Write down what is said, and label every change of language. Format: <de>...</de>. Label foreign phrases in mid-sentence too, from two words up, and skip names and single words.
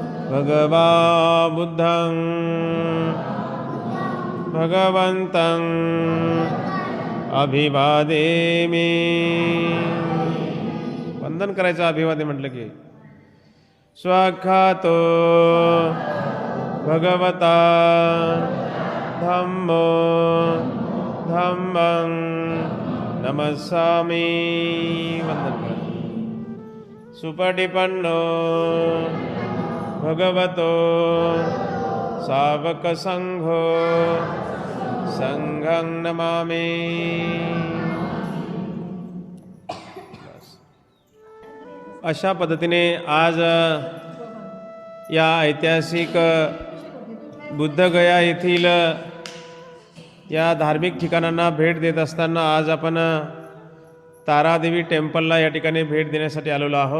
<pi>भगवा बुद्धं भगवन्तं अभिवादेमि.</pi> <mr>वंदन करायचं अभिवादन म्हटलं की.</mr> <pi>स्वाख्यातो भगवता धम्मो धम्मं नमस्सामि.</pi> <mr>वंदन करा.</mr> <pi>सुपटिपन्नो भगवतो सावक संघो संघं नमामि.</pi> <mr>अशा पद्धतीने आज या ऐतिहासिक बुद्धगया येथील या धार्मिक ठिकाणांना भेट देत असताना आज आपण तारादेवी टेम्पलला या ठिकाणी भेट देण्यासाठी आलेलो आहोत.</mr>